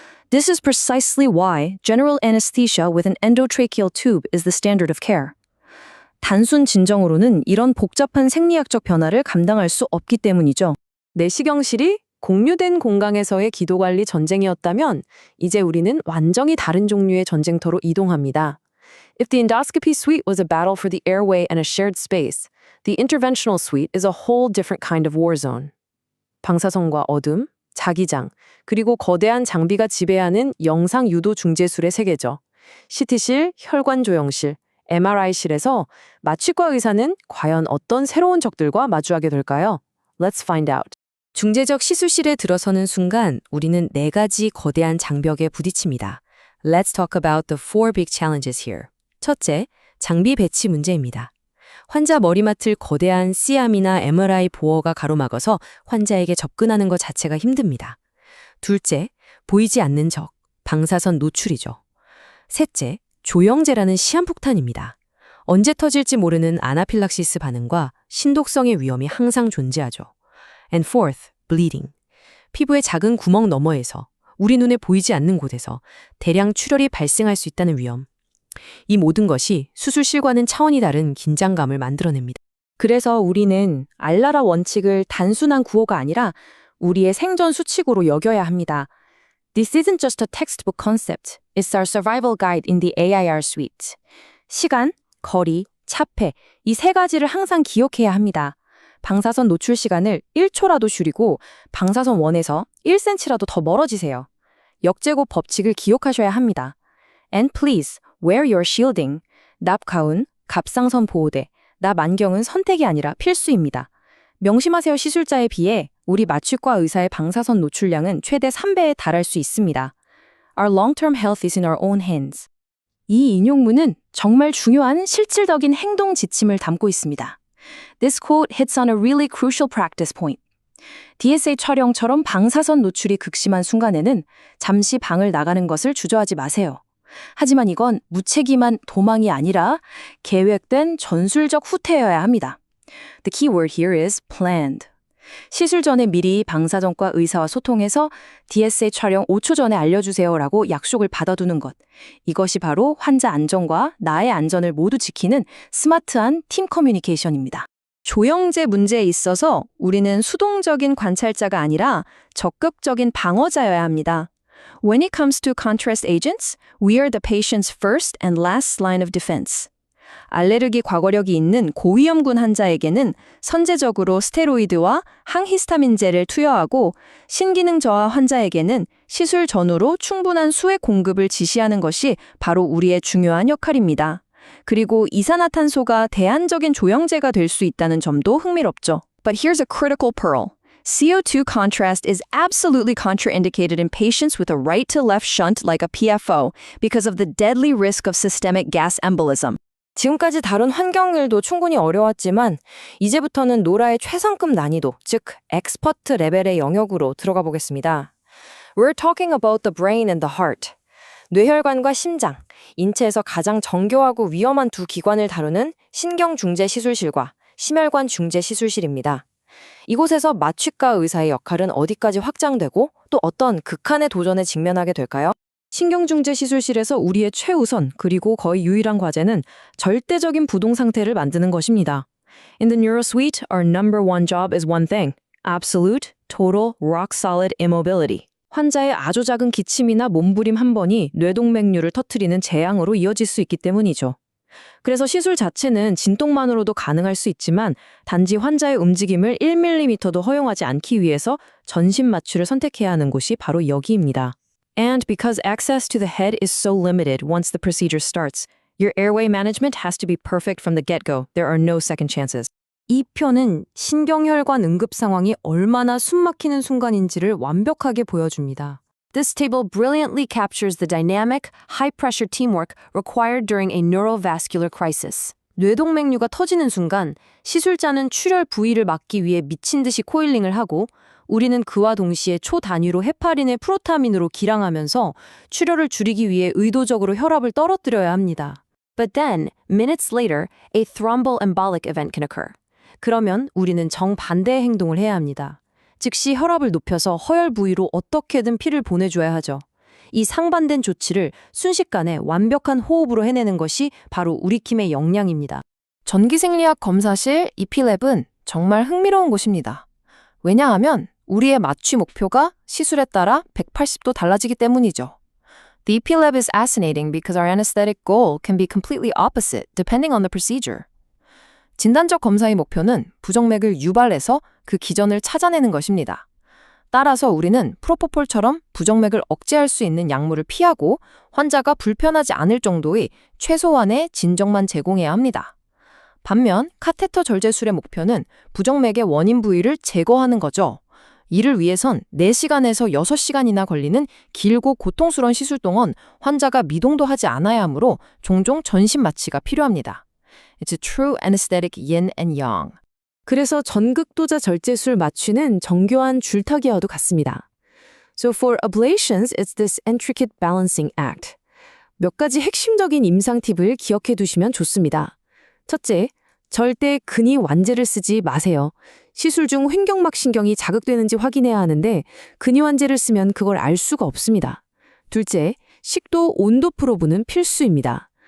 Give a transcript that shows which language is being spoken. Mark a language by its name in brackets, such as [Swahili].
[English] This is precisely why general anesthesia with an endotracheal tube is the standard of care. [Korean] 단순 진정으로는 이런 복잡한 생리학적 변화를 감당할 수 없기 때문이죠. 내시경실이 공유된 공간에서의 기도관리 전쟁이었다면 이제 우리는 완전히 다른 종류의 전쟁터로 이동합니다. [English] If the endoscopy suite was a battle for the airway and a shared space, the interventional suite is a whole different kind of war zone. [Korean] 방사선과 어둠, 자기장, 그리고 거대한 장비가 지배하는 영상 유도 중재술의 세계죠. CT실, 혈관 조영실, MRI실에서 마취과 의사는 과연 어떤 새로운 적들과 마주하게 될까요? [English] Let's find out. [Korean] 중재적 시술실에 들어서는 순간 우리는 4가지 거대한 장벽에 부딪힙니다. [English] Let's talk about the 4 big challenges here. [Korean] 첫째, 장비 배치 문제입니다. 환자 머리맡을 거대한 C암이나 MRI 보어가 가로막아서 환자에게 접근하는 것 자체가 힘듭니다. 둘째, 보이지 않는 적, 방사선 노출이죠. 셋째, 조영제라는 시한폭탄입니다. 언제 터질지 모르는 아나필락시스 반응과 신독성의 위험이 항상 존재하죠. [English] And fourth, bleeding. [Korean] 피부의 작은 구멍 너머에서 우리 눈에 보이지 않는 곳에서 대량 출혈이 발생할 수 있다는 위험. 이 모든 것이 수술실과는 차원이 다른 긴장감을 만들어냅니다. 그래서 우리는 알라라 원칙을 단순한 구호가 아니라 우리의 생존 수칙으로 여겨야 합니다. [English] This isn't just a textbook concept. It's our survival guide in the AIR suite. [Korean] 시간, 거리, 차폐, 이 3가지를 항상 기억해야 합니다. 방사선 노출 시간을 1초라도 줄이고 방사선 원에서 1cm라도 더 멀어지세요. 역제곱 법칙을 기억하셔야 합니다. [English] And please, wear your shielding. [Korean] 납가운, 갑상선 보호대, 납안경은 선택이 아니라 필수입니다. 명심하세요. 시술자에 비해 우리 마취과 의사의 방사선 노출량은 최대 3배에 달할 수 있습니다. [English] Our long-term health is in our own hands. [Korean] 이 인용문은 정말 중요한 실질적인 행동 지침을 담고 있습니다. [English] This quote hits on a really crucial practice point. [Korean] DSA 촬영처럼 방사선 노출이 극심한 순간에는 잠시 방을 나가는 것을 주저하지 마세요. 하지만 이건 무책임한 도망이 아니라 계획된 전술적 후퇴여야 합니다. [English] The key word here is planned. [Korean] 시술 전에 미리 방사선과 의사와 소통해서 DSA 촬영 5초 전에 알려주세요라고 약속을 받아두는 것. 이것이 바로 환자 안전과 나의 안전을 모두 지키는 스마트한 팀 커뮤니케이션입니다. 조영제 문제에 있어서 우리는 수동적인 관찰자가 아니라 적극적인 방어자여야 합니다. [English] When it comes to contrast agents, we are the patient's first and last line of defense. [Korean] 알레르기 과거력이 있는 고위험군 환자에게는 선제적으로 스테로이드와 항히스타민제를 투여하고 신기능 저하 환자에게는 시술 전후로 충분한 수액 공급을 지시하는 것이 바로 우리의 중요한 역할입니다. 그리고 이산화탄소가 대안적인 조영제가 될 수 있다는 점도 흥미롭죠. [English] But here's a critical pearl. CO2 contrast is absolutely contraindicated in patients with a right-to-left shunt like a PFO because of the deadly risk of systemic gas embolism. [Korean] 지금까지 다룬 환경일도 충분히 어려웠지만 이제부터는 노라의 최상급 난이도, 즉 엑스퍼트 레벨의 영역으로 들어가 보겠습니다. [English] We're talking about the brain and the heart. [Korean] 뇌혈관과 심장, 인체에서 가장 정교하고 위험한 두 기관을 다루는 신경중재시술실과 심혈관 중재시술실입니다. 이곳에서 마취과 의사의 역할은 어디까지 확장되고 또 어떤 극한의 도전에 직면하게 될까요? 신경중재시술실에서 우리의 최우선 그리고 거의 유일한 과제는 절대적인 부동 상태를 만드는 것입니다. [English] In the NeuroSuite, our number one job is one thing. Absolute, total, rock-solid immobility. [Korean] 환자의 아주 작은 기침이나 몸부림 한 번이 뇌동맥류를 터뜨리는 재앙으로 이어질 수 있기 때문이죠. 그래서 시술 자체는 진통만으로도 가능할 수 있지만 단지 환자의 움직임을 1mm도 허용하지 않기 위해서 전신 마취를 선택해야 하는 곳이 바로 여기입니다. [English] And because access to the head is so limited once the procedure starts, your airway management has to be perfect from the get-go. There are no second chances. [Korean] 이 표는 신경혈관 응급 상황이 얼마나 숨막히는 순간인지를 완벽하게 보여줍니다. [English] This table brilliantly captures the dynamic, high-pressure teamwork required during a neurovascular crisis. [Korean] 뇌동맥류가 터지는 순간 시술자는 출혈 부위를 막기 위해 미친 듯이 코일링을 하고 우리는 그와 동시에 초단위로 헤파린을 프로타민으로 기량하면서 출혈을 줄이기 위해 의도적으로 혈압을 떨어뜨려야 합니다. [English] But then, minutes later, a thromboembolic event can occur. [Korean] 그러면 우리는 정반대의 행동을 해야 합니다. 즉시 혈압을 높여서 허혈 부위로 어떻게든 피를 보내줘야 하죠. 이 상반된 조치를 순식간에 완벽한 호흡으로 해내는 것이 바로 우리 팀의 역량입니다. 전기생리학 검사실 이피랩은 정말 흥미로운 곳입니다. 왜냐하면 우리의 마취 목표가 시술에 따라 180도 달라지기 때문이죠. [English] The ePlab is fascinating because our anesthetic goal can be completely opposite depending on the procedure. [Korean] 진단적 검사의 목표는 부정맥을 유발해서 그 기전을 찾아내는 것입니다. 따라서 우리는 프로포폴처럼 부정맥을 억제할 수 있는 약물을 피하고 환자가 불편하지 않을 정도의 최소한의 진정만 제공해야 합니다. 반면 카테터 절제술의 목표는 부정맥의 원인 부위를 제거하는 거죠. 이를 위해선 4시간에서 6시간이나 걸리는 길고 고통스러운 시술 동안 환자가 미동도 하지 않아야 하므로 종종 전신 마취가 필요합니다. [English] It's a true anesthetic yin and yang. [Korean] 그래서 전극도자 절제술 마취는 정교한 줄타기와도 같습니다. [English] So for ablations, it's this intricate balancing act. [Korean] 몇 가지 핵심적인 임상 팁을 기억해 두시면 좋습니다. 첫째, 절대 근위 완제를 쓰지 마세요. 시술 중 횡격막 신경이 자극되는지 확인해야 하는데 근위 완제를 쓰면 그걸 알 수가 없습니다. 둘째, 식도 온도 프로브는 필수입니다.